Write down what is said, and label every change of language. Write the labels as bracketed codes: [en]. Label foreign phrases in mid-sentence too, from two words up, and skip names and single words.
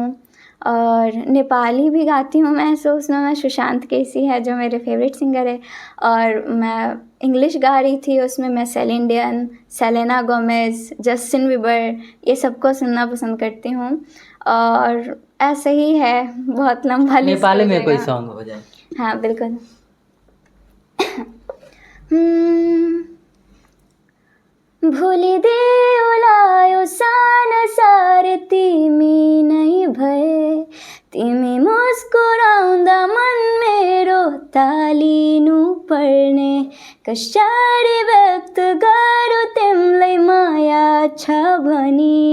[hi] और नेपाली भी गाती हूँ मैं, सो उसमें मैं सुशांत केसी है जो मेरे [en] favourite singer [hi] है। और मैं इंग्लिश गा रही थी, उसमें मैं सेलिन डियन, सेलेना गोमेज, जस्टिन बीबर, ये सबको सुनना पसंद करती हूँ। और ऐसे ही है, बहुत लंबा लिस्ट नेपाली हो में कोई जाएगा। सॉन्ग हो जाए? हाँ बिल्कुल। [ne] भुलिदेऊ सान सार तिमी नै भए, तिमी मुस्कुराउँदा मन मेरो तालिनु पर्ने, कसरी व्यक्त गरौँ तिमीलाई माया छ भनी,